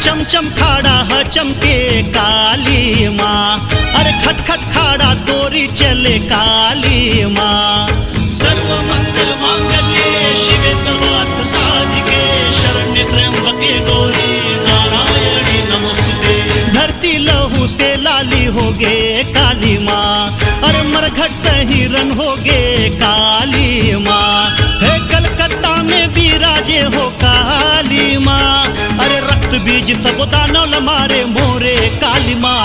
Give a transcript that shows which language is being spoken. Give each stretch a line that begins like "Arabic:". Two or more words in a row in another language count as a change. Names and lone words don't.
Chhattisgarhi: चमखाड़ा ह चमके काली माँ, अरे खट खट खाड़ा तोरी चले काली माँ।
Sanskrit: सर्व मंगल मांगल्ये शिवे सर्वार्थ साधिके शरण्ये त्र्यंबके गौरी नारायणी नमोस्तुते।
Chhattisgarhi: धरती लहू से लाली होगे काली माँ, अरे मरघट सहिरन होगे काली माँ। हे कलकत्ता में विराजे हो काली माँ, अरे रक्त बीज सब दानव मारे मोरे काली माँ।